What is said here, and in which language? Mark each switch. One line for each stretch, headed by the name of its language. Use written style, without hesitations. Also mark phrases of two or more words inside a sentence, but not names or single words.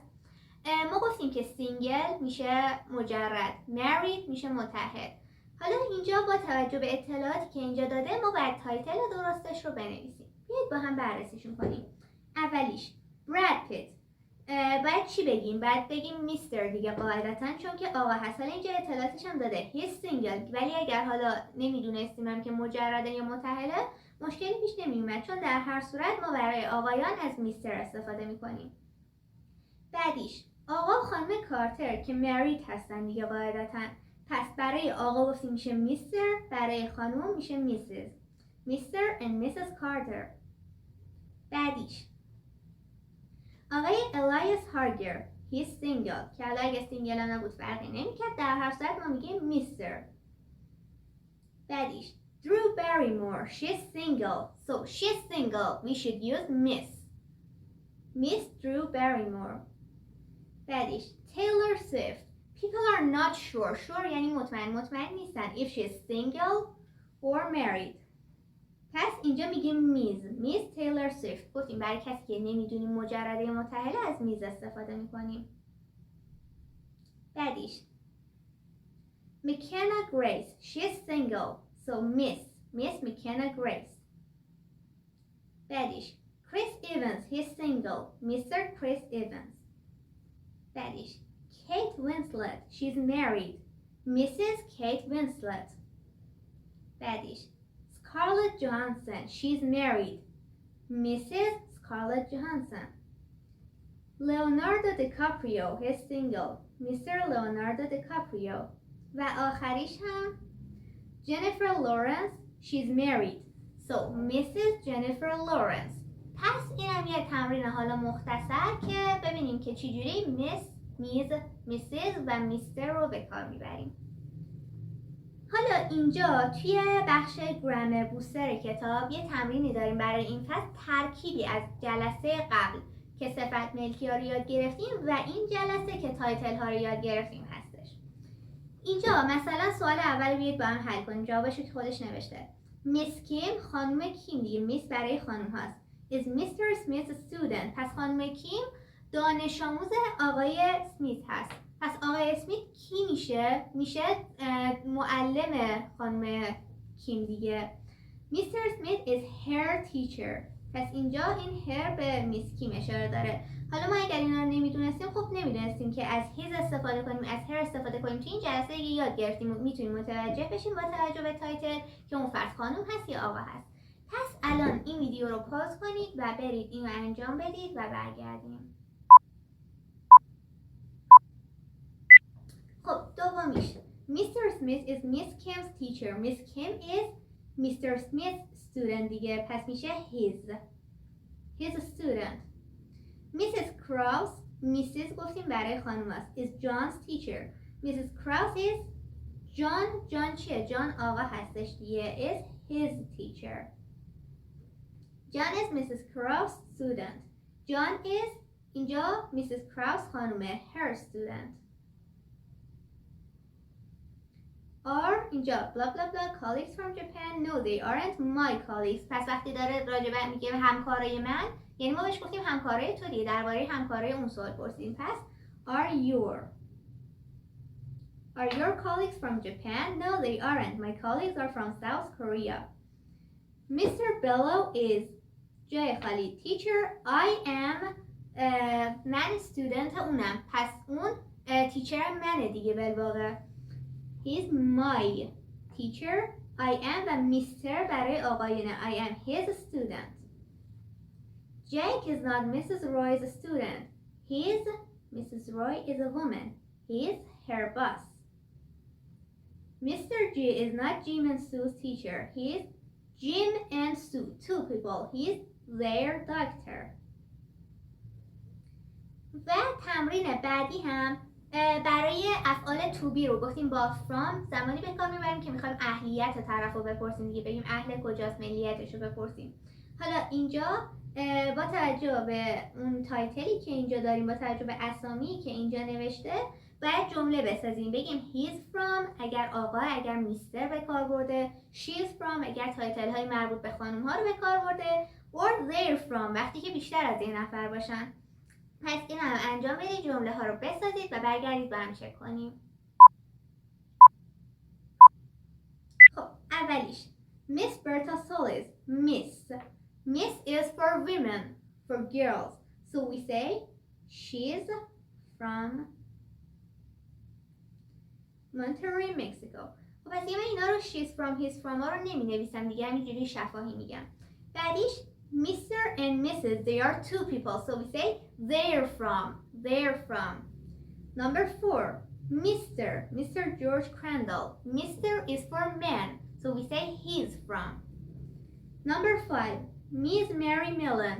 Persian: ما گفتیم که سینگل میشه مجرد، married میشه متحد. حالا اینجا با توجه به اطلاعاتی که اینجا داده ما باید تایتل درستش رو بنویسیم. بیایید با هم بررسیشون کنیم. اولیش براد پیت. باید چی بگیم؟ باید بگیم میستر دیگه قاعدتاً، چون که آقا هست. حالا اینجا اطلاعاتش هم داده
English: he's single،
Persian: ولی اگر حالا نمیدونستیم هم که مجرده یا متحله مشکلی پیش نمیومد، چون در هر صورت ما برای آقایان از میستر استفاده میکنیم. بعدیش آقا خانم کارتر که married هستن دیگه قاعدتاً. پس برای آقا گفتیم میشه میستر، برای خانم میشه میسز. میستر and میسز کارتر. بعدیش آقای الیاس هارگر
English: he's single،
Persian: که حالا اگه سینگل نبود فرقی نمیکرد، در هر صورت ما میگیم میستر. بعدیش درو بریمور
English: she's single، so she's single we should use miss
Persian: درو بریمور. بعدیش تیلور سویفت
English: people are not sure
Persian: یعنی مطمئن نیستن
English: if she's single or married.
Persian: پس اینجا میگیم میز تیلور سویفت. گفتیم برای کسی که نمیدونیم مجرده یا متحله از میز استفاده میکنیم.
English: بعدیش McKenna Grace she's single so miss McKenna Grace. بعدیش Chris Evans he's single Mr. Chris Evans. بعدیش Kate Winslet she's married Mrs. Kate Winslet. بعدیش Scarlett Johansson she's married Mrs. Scarlett Johansson. Leonardo DiCaprio he's single Mr. Leonardo DiCaprio.
Persian: و آخریش هم
English: Jennifer Lawrence she's married so Mrs. Jennifer Lawrence.
Persian: پس این هم یه تمرین حالا مختصر که ببینیم که چجوری میز، میسز و میستر رو به کار میبریم. حالا اینجا توی بخش
English: grammar booster
Persian: کتاب یه تمرینی داریم برای این فصل، ترکیبی از جلسه قبل که صفت ملکی ها رو یاد گرفتیم و این جلسه که تایتل ها رو یاد گرفتیم هستش. اینجا مثلا سوال اول بیاید با هم حل کنیم. جوابش که خودش نوشته. میس کیم خانم کیم دیگه، میس برای خانم هاست.
English: Is Mr. Smith a student؟
Persian: پس خانم کیم دانش آموز آقای اسمیت هست. پس آقای اسمیت کی میشه؟ میشه معلم خانم کیم دیگه.
English: Mr. Smith is her teacher.
Persian: پس اینجا این her به میس کیم اشاره داره. حالا ما اگر اینا رو نمیدونستیم خب نمیدونستیم که از his استفاده کنیم، از her استفاده کنیم. تو این جلسه اگه یاد گرفتیم میتونیم متوجه بشیم با توجه به تایتل که اون فرد خانم هست یا آقا هست. پس الان این ویدیو رو پاز کنید و برید اینو انجام بدید و برگردیم. خب دومیش Mr.
English: Smith is Miss Kim's teacher. Miss Kim is Mr. Smith's student دیگه.
Persian: پس میشه
English: his student.
Persian: Mrs. Krause Mrs. گفتیم برای خانم است.
English: is John's teacher. Mrs. Krause is John چیه؟
Persian: John آقا هستش دیگه.
English: is his teacher. John is Mrs. Krause's student. John is اینجا Mrs. Krause خانومه her student. Are اینجا blah blah blah colleagues from Japan. No they aren't my colleagues.
Persian: پس وقتی داره راجبه میگه همکارای من، یعنی ما بهش گفتیم همکارای تو دیگه، درباره همکارای اون سوال پرسیدیم.
English: پس are your colleagues from Japan? No they aren't. My colleagues are from South Korea. Mr. Bello is
Persian: جای خالی
English: teacher. I am من student اونم.
Persian: پس اون تیچر منه دیگه بالواقع.
English: He's my teacher. I am
Persian: و میستر برای آقایونه.
English: I am his student. Jake is not Mrs. Roy's student. Mrs. Roy is a woman. He is her boss. Mr. G is not Jim and Sue's teacher. He is Jim and Sue, two people. He is their doctor.
Persian: و تمرین بعدی هم برای افعال
English: to be
Persian: رو گفتیم با from زمانی به کار میبریم که میخوایم اهلیت طرف رو بپرسیم دیگه، بگیم اهل کجاست، ملیتش رو بپرسیم. حالا اینجا با توجه به اون تایتلی که اینجا داریم، با توجه به اسامی که اینجا نوشته، باید جمله بسازیم. بگیم
English: he's from
Persian: اگر آقا، اگر میستر به کار برده،
English: she's from
Persian: اگر تایتل های مربوط به خانم ها رو به کار برده،
English: or they're from
Persian: وقتی که بیشتر از یه نفر باشن. پس این هم انجام بدید، جمله ها رو بسازید و برگردید با هم چک کنیم. خب اولیش Miss Bertha Solis.
English: Miss is for women, for girls. So we say she's from Monterrey, Mexico.
Persian: خب پس من اینا رو
English: she's from, he's from
Persian: ها رو نمی نویسم دیگه، همینجوری شفاهی میگم.
English: بعدیش Mr. and Mrs. they are two people. So we say they're from. Number 4, Mr. George Crandall. Mr. is for men. So we say he's from. Number 5, Miss Mary Millen.